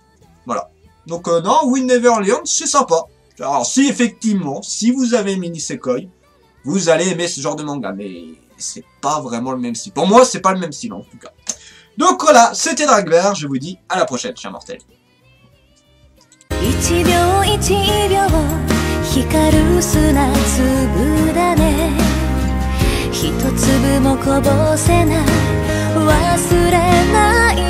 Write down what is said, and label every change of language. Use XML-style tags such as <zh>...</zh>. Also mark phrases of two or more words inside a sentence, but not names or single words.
<fr>Voilà. Donc, non, We Never Learn, c'est sympa. Alors, si effectivement, si vous avez aimé Nisekoi, vous allez aimer ce genre de manga. Mais c'est pas vraiment le même style. Pour moi, c'est pas le même style, en tout cas. Donc voilà, c'était Dragver. Je vous dis à la prochaine, chers mortels.</fr> <ja>一秒一秒光る砂粒だね一粒もこぼせない忘れない</ja>